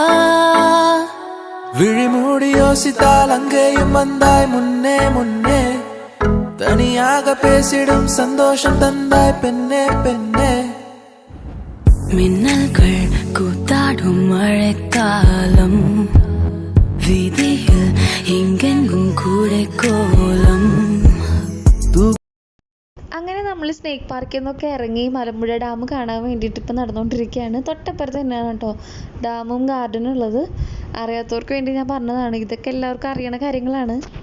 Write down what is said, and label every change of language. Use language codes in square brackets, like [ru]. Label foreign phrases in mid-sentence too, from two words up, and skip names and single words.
[ta] விழிமூடி யோசித்தால் அங்கேயும் வந்தாய் முன்னே முன்னே, தனியாக பேசிடும் சந்தோஷம் தந்தாய் பெண்ணே பெண்ணே. மின்னல்கள் கூத்தாடும் மழைக்காலம், வீதியில் எங்கெங்கும் கூடை கோலம். [ml] അങ്ങനെ നമ്മൾ സ്നേക്ക് പാർക്കിൽ നിന്നൊക്കെ ഇറങ്ങി മലമ്പുഴ ഡാം കാണാൻ വേണ്ടിയിട്ട് ഇപ്പം നടന്നുകൊണ്ടിരിക്കുകയാണ്. തൊട്ടപ്പുറത്ത് തന്നെയാണ് കേട്ടോ ഡാമും ഗാർഡനും ഉള്ളത്. അറിയാത്തവർക്ക് വേണ്ടി ഞാൻ പറഞ്ഞതാണ്, ഇതൊക്കെ എല്ലാവർക്കും അറിയണ കാര്യങ്ങളാണ്.